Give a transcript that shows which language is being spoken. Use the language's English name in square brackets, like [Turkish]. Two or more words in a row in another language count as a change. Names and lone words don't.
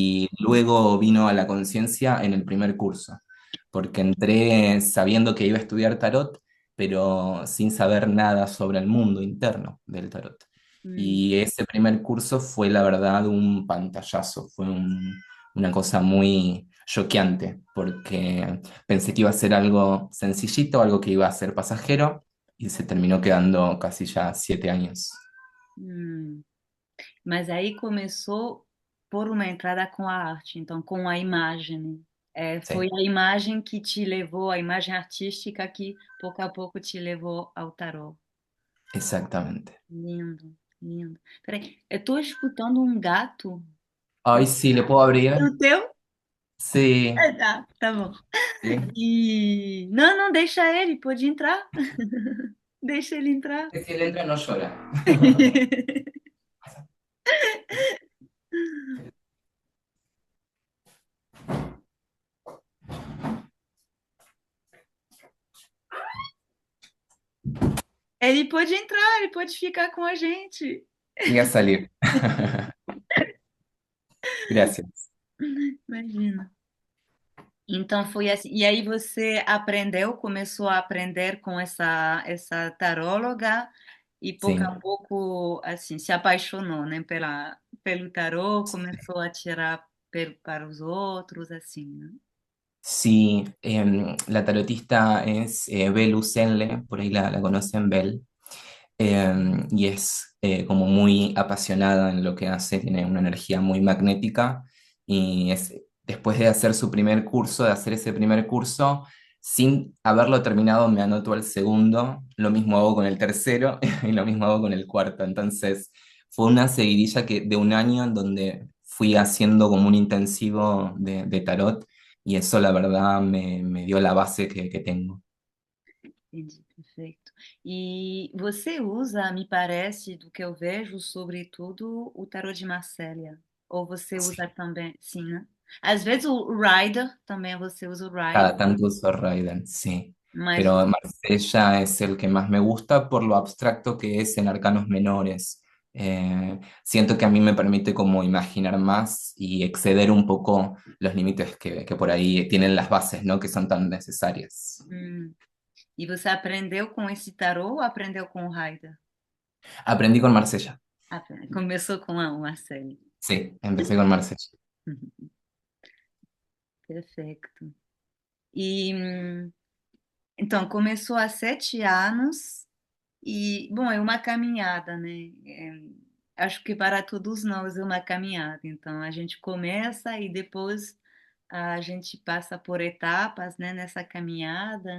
[Spanish] y luego vino a la conciencia en el primer curso, porque entré sabiendo que iba a estudiar tarot, pero sin saber nada sobre el mundo interno del tarot. Uhum. Y ese primer curso fue, la verdad, un pantallazo, una cosa muy choqueante, porque pensé que iba a ser algo sencillito, algo que iba a ser pasajero, y se terminó quedando casi ya 7 años. Hum. [Portuguese] Mas aí começou por uma entrada com a arte, então com a imagem, né? Foi [Spanish] Sí, [Portuguese] a imagem que te levou, a imagem artística que pouco a pouco te levou ao tarô. [Spanish] exactamente. [Portuguese] Lindo, lindo. Peraí, eu estou escutando um gato. [Spanish] Ay, sí, ¿le puedo [Portuguese] É [Spanish] abrir? [Portuguese] o teu? [Spanish] Sí, [Portuguese] Tá bom. [Spanish] sí. [Portuguese] E não, não, deixa ele, pode entrar. Deixa ele entrar. [Spanish] Si él entra, no llora. [Portuguese] Ele pode entrar, ele pode ficar com a gente. [Spanish] Voy a salir. Gracias. [Portuguese] Imagina. Então foi assim. E aí você aprendeu, começou a aprender com essa taróloga e pouco a [Spanish] Sí. [Portuguese] pouco assim se apaixonou, né, pelo tarô, começou a tirar para os outros assim, né? [Spanish] Sí, la tarotista es Bel Usenle, por ahí la conocen, Bel. Y es como muy apasionada en lo que hace, tiene una energía muy magnética y después de hacer su primer curso, de hacer ese primer curso, sin haberlo terminado, me anotó al segundo, lo mismo hago con el tercero y lo mismo hago con el cuarto. Entonces fue una seguidilla de un año en donde fui haciendo como un intensivo de tarot y eso la verdad me dio la base que tengo. [Portuguese] Entendi, perfeito. E você usa, me parece, do que eu vejo, sobretudo o tarô de Marcélia. Ou você usa também, sim, né? Às vezes o Rider, também você usa o Rider, [Spanish] Cada tanto uso Raiden, sí. [Portuguese] mas [Spanish] Pero Marsella es el que más me gusta por lo abstracto que es en arcanos menores. Siento que a mí me permite como imaginar más y exceder un poco los límites que por ahí tienen las bases, ¿no? Que son tan necesarias. hum. [Portuguese] E você aprendeu com esse tarô ou aprendeu com o Rider? [Spanish] Aprendí con Marsella. [Portuguese] Começou com a Marcélia. [Spanish] Sí, empecé con Marsella. [Portuguese] Uhum. Perfeito. E então começou há 7 anos. E, bom, é uma caminhada, né? Acho que para todos nós é uma caminhada. Então, a gente começa e depois a gente passa por etapas, né, nessa caminhada.